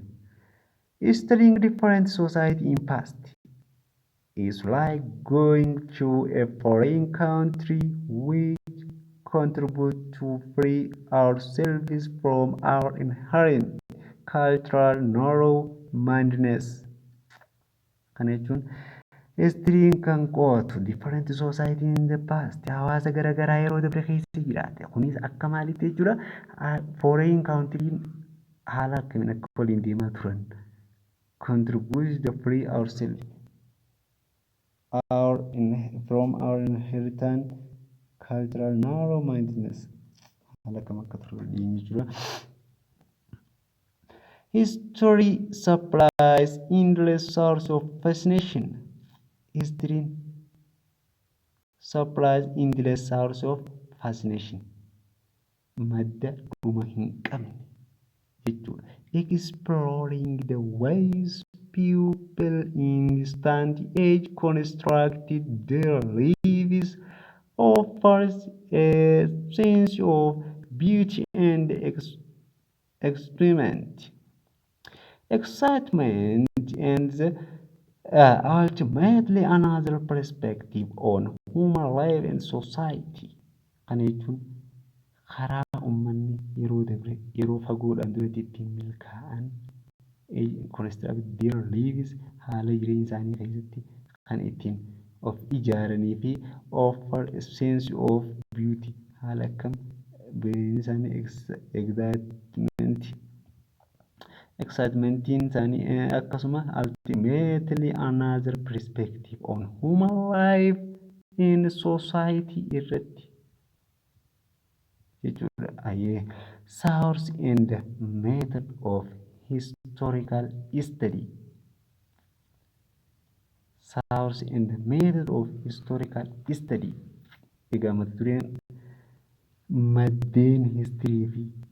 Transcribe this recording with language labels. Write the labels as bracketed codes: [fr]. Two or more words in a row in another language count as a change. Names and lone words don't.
[en] Studying different society in past is like going to a foreign country which contribute to free ourselves from our inherent cultural narrow-mindedness. [om] Kana jechuun histiriin kan qo'atu [en] different society in the past [om] hawaasa garaagaraa yeroo dabre keessa jiraate kunis akka maalitti jechuudha. [en] Foreign country'n [om] haala akkamiin akka waliin deemaa turan [en] contribute to free ourselves from our inherent cultural narrow-mindedness. [om] Haala akkam akka ture jechuudha. [en] History supplies endless source of fascination. History supplies endless source of fascination. [om] Madda dhuma hin qabne jechuudha. [en] Exploring the ways people in distant age constructed their lives offers a sense of beauty and experiment, excitement, and ultimately another perspective on human life and society. [om] Kana jechuun karaa uummanni yeroo fagoodhaan duratti ittiin milkaa'an construct [en] their lives [om] haala jireenya isaanii keessatti kan ittiin of ijaaranii fi [en] offer a sense of beauty [om] haala akkam jireenya isaanii excitementiin isaanii akkasuma [en] ultimately another perspective on human life in society [om] irratti jechuudha. [en] Source and method of historical study. Source and method of historical study. [om] Egaa mata dureen maddeen histirii fi